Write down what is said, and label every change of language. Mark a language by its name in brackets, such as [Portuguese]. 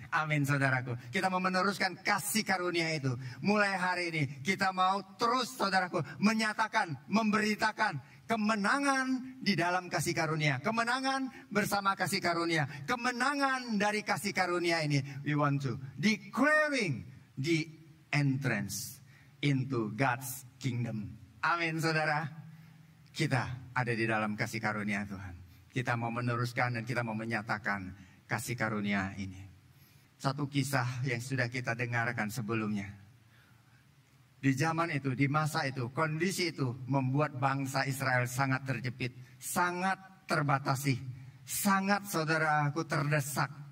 [Indonesian] Amin, saudaraku. Kita mau meneruskan kasih karunia itu. Mulai hari ini kita mau terus, saudaraku, menyatakan, memberitakan kemenangan di dalam kasih karunia. Kemenangan bersama kasih karunia. Kemenangan dari kasih karunia ini. [English] We want to declaring the entrance into God's kingdom. [Indonesian] Amin, saudara. Kita ada di dalam kasih karunia Tuhan. Kita mau meneruskan dan kita mau menyatakan kasih karunia ini. Satu kisah yang sudah kita dengarkan sebelumnya. Di zaman itu, di masa itu, kondisi itu membuat bangsa Israel sangat terjepit, sangat terbatasi, sangat, saudaraku, terdesak.